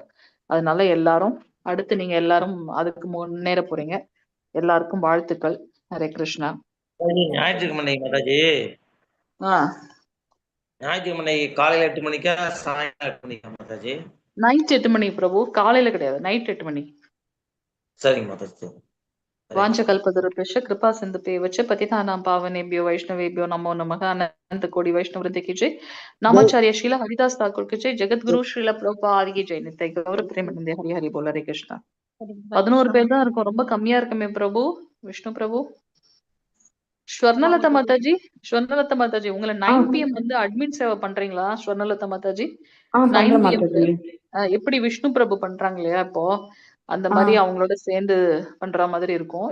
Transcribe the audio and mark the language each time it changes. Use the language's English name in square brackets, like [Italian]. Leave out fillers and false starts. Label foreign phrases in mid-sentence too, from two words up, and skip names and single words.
[Tamil] அதனால எல்லாரும் அடுத்து நீங்க எல்லாரும் அதுக்கு முன்னேற போறீங்க. எல்லாருக்கும் வாழ்த்துக்கள். ஹரே கிருஷ்ணா. ஞாயிற்றுக்கிழமை மாதாஜி, ஞாயிற்றுக்கிழமை காலையில 8 மணிக்கா சாயங்காலம் 8 மணிக்கா மாதாஜி? நைட் 8 மணி பிரபு, காலையில கிடையாது, நைட் 8 மணி. சரிங்க மாதாஜி. [Sanskrit] वाञ्छकल्पतरुभ्यश्च कृपा सिन्धुभ्यैव च पतितानां पावनेभ्यो वैष्णवेभ्यो नमो नमः। [Hindi] अनंत कोटि वैष्णव वृंद की जय। नामाचार्य शीला हरिदास ठाकुर की जय। जगतगुरु श्रीला प्रभुपाद की जय। नित्य गौर प्रेमानंद हरि हरि बोल। हरे कृष्णा. [Tamil] 11 பேர் தான் இருக்கும், ரொம்ப கம்மியா இருக்குமே பிரபு. விஷ்ணு பிரபு. ஸ்வர்ணலதா மாதாஜி, ஸ்வர்ணலதா மாதாஜி, உங்களை 9 PM வந்து அட்மின் சேவை பண்றீங்களா ஸ்வர்ணலதா மாதாஜி? 9 PM எப்படி விஷ்ணு பிரபு பண்றாங்க இல்லையா இப்போ, அந்த மாதிரி அவங்களோட சேர்ந்து பண்ற மாதிரி இருக்கும்.